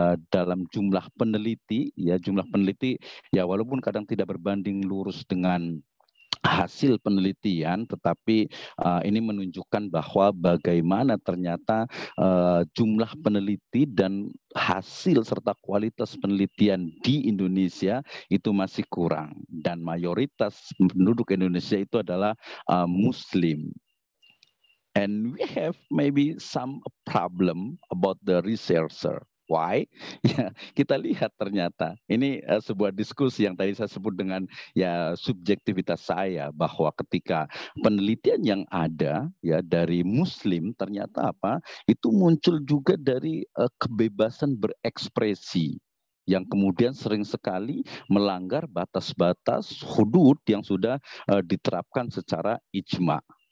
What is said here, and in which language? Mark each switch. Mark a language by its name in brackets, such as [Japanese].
[Indonesian] dalam jumlah peneliti, ya jumlah peneliti, ya walaupun kadang tidak berbanding lurus dengan hasil penelitian, tetapi ini menunjukkan bahwa bagaimana ternyata jumlah peneliti dan hasil serta kualitas penelitian di Indonesia itu masih kurang, dan mayoritas penduduk Indonesia itu adalah Muslim. [English] And we have maybe some problem about the researcher. Why? [Indonesian] Ya, kita lihat ternyata ini sebuah diskusi yang tadi saya sebut dengan ya subjektivitas saya, bahwa ketika penelitian yang ada ya dari Muslim ternyata itu muncul juga dari kebebasan berekspresi yang kemudian sering sekali melanggar batas-batas hudud yang sudah diterapkan secara ijma.